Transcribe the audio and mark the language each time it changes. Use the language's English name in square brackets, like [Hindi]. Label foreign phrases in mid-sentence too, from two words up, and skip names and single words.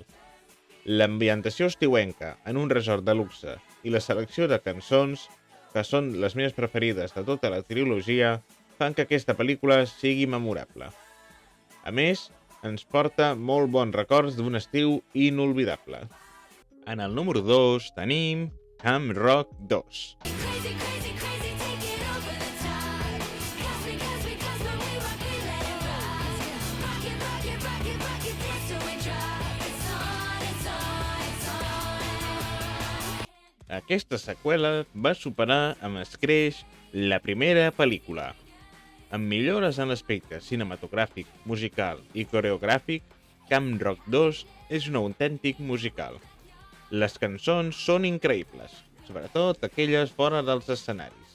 [Catalan] L'ambientació estiuenca en un resort de luxe i la selecció de cançons, que són les meves preferides de tota la trilogia, fan que aquesta pel·lícula sigui memorable. A més, ens porta molt bons records d'un estiu inolvidable. En el número 2 tenim Camp Rock 2. [English] Crazy, crazy, crazy, take it over the top. Cause when we rock it, let it rock. Rock it, rock it, rock it, rock it, dance till we drop. It's on, it's on, it's on. [Catalan] Aquesta seqüela va superar amb escreix la primera pel·lícula. Amb millores en l'aspecte cinematogràfic, musical i coreogràfic, Camp Rock 2 és un autèntic musical. Les cançons són increïbles, sobretot aquelles fora dels escenaris.